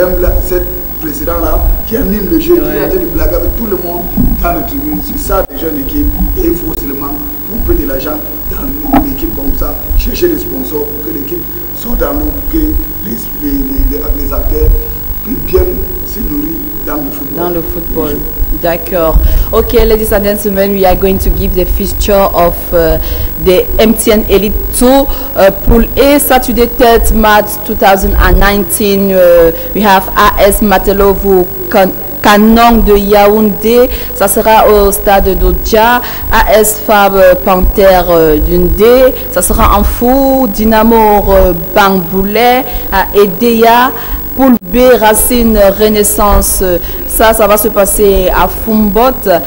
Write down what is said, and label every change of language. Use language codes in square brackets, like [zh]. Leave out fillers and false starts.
[fr] J'aime cette président-là qui anime le jeu, qui est en train de blaguer avec tout le monde dans le tribune. C'est ça, les jeunes équipes. Et il faut seulement pomper de l'argent dans une équipe comme ça, chercher des sponsors pour que l'équipe soit dans l'eau, pour que les acteurs puissent bien se nourrir dans le football. Dans le football. D'accord. [en] Okay, ladies and gentlemen, we are going to give the fixture of the MTN Elite 2 Pool A, Saturday 3rd March 2019. We have [fr] AS Matelovo Canon de Yaoundé, ça sera au stade d'Odja. AS Fab Panther d'Undé, ça sera en Fou. Dynamo Bamboulet à Edea. Poule B, Racine Renaissance, ça va se passer à Fumbot.